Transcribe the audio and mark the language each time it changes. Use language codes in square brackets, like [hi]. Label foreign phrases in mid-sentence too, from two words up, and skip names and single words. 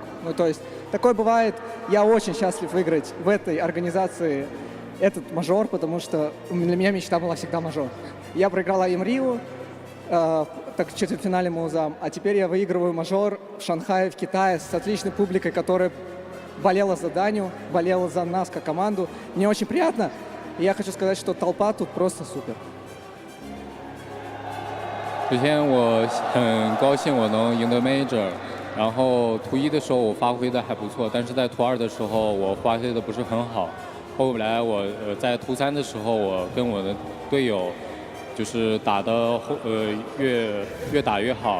[ru] Ну, то есть, такое бывает, я очень счастлив выиграть в этой организации этот мажор, потому что для меня мечта была всегда мажор. Я проиграл АИМ Рио, так в четвертьфинале мы узам, а теперь я выигрываю мажор в Шанхае, в Китае, с отличной публикой, которая болела за Даню, болела за нас как команду. Мне очень приятно. И я хочу сказать, что толпа тут просто супер. [zh] 首先，我很高兴我能赢得 Major， 然后图1的时候我发挥的还不错，但是在图2的时候我发挥的不是很好。后来我在图3的时候，我跟我的队友就是打的越打越好。